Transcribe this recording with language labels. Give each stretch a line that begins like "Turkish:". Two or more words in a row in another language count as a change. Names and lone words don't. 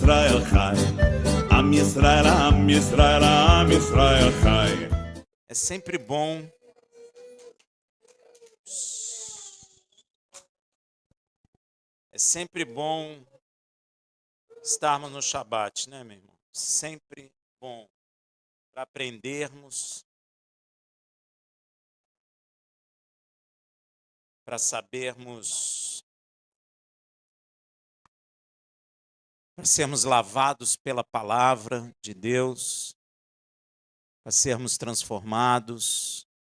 Hebrew: ישראל חי, עם ישראל, עם ישראל, עם ישראל חי.
Portuguese: É sempre bom estarmos no Shabat, né, meu irmão? Sempre bom para aprendermos, para sabermos, para sermos lavados pela palavra de Deus, para sermos transformados,